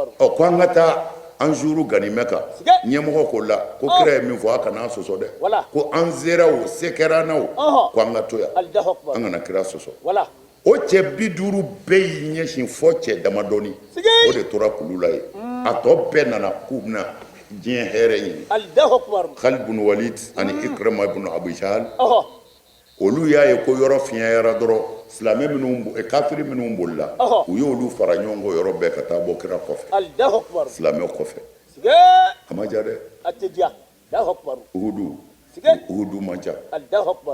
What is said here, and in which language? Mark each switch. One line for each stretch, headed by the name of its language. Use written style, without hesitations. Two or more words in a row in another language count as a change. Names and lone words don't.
Bambara: ko an ka taa an jouru ganimɛ kan ɲɛmɔgɔ ko la ko kira ye min fɔ a kana sɔsɔ dɛ Wala. ko an seraw se kɛranaw ko an ka to yan
Arabic: الله أكبر.
Bambara: an kana kira sɔsɔ Wala. o cɛ 50 bɛɛ y'i ɲɛsin fɔ cɛ damadɔni o de tora kulu la ye a tɔ bɛɛ nana k'u bɛna diɲɛ hɛrɛ ɲini
Arabic: الله أكبر.
Bambara: Khalid bin Walid ani Ikrama ibn Abi Jahl Oho. olu y'a ye ko yɔrɔ fiɲɛyara dɔrɔn silamɛ minnu kafiri minnu bolila u y'olu fara ɲɔgɔn kɔ yɔrɔ bɛɛ ka taa bɔ kira kɔfɛ
Arabic: الله أكبر.
Bambara: silamɛ kɔfɛ Sige. a ma ja dɛ
Arabic: Atidia. الله أكبر.
Bambara: Uhudu man ca
Arabic: الله أكبر.